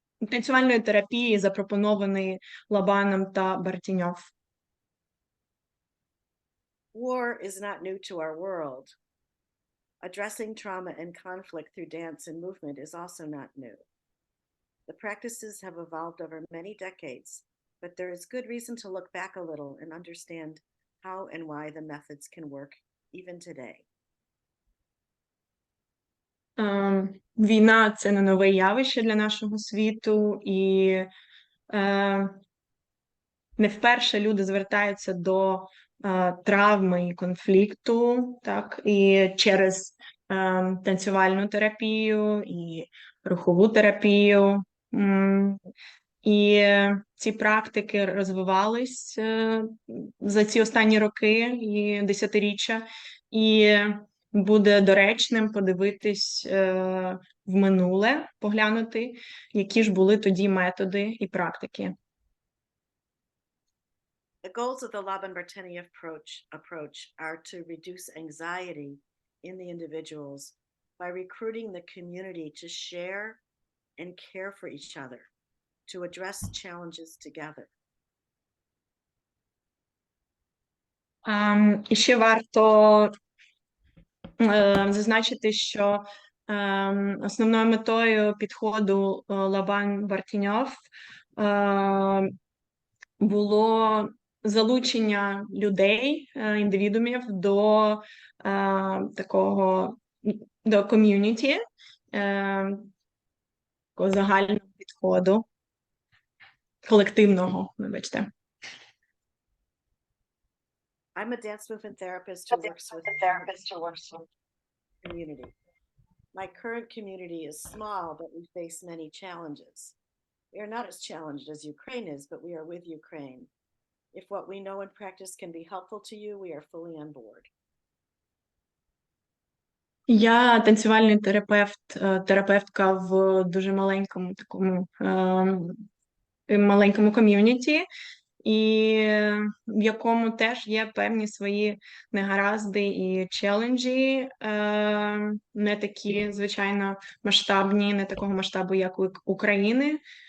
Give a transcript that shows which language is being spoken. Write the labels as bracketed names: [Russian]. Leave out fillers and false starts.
[Ukrainian] танцювальної терапії, запропонованої Лабаном та Бартіньов. [English] War is not new to our world. Addressing trauma and conflict through dance and movement is also not new. The practices have evolved over many decades, but there is good reason to look back a little and understand how and why the methods can work even today. [Ukrainian] Війна – це не нове явище для нашого світу, і не вперше люди звертаються до травми і конфлікту, так, і через танцювальну терапію, і рухову терапію. І ці практики розвивались за ці останні роки і десятиріччя, і буде доречним подивитись в минуле, поглянути, які ж були тоді методи і практики. [English] The goals of the Laban-Barteni approach are to reduce anxiety in the individuals by recruiting the community to share and care for each other, to address challenges together. [Ukrainian] І ще варто зазначити, що основною метою підходу Лабан-Бартіньов було залучення людей, індивідумів до до ком'юніті, такого загального підходу, колективного, вибачте. [English] I'm a dance movement therapist who works with community. My current community is small, but we face many challenges. We are not as challenged as Ukraine is, but we are with Ukraine. If what we know and practice can be helpful to you, we are fully on board. [Ukrainian] Я танцювальний терапевтка в дуже маленькому ком'юніті, і в якому теж є певні свої негаразди і челенджі, не такі, звичайно, масштабні, не такого масштабу, як у України.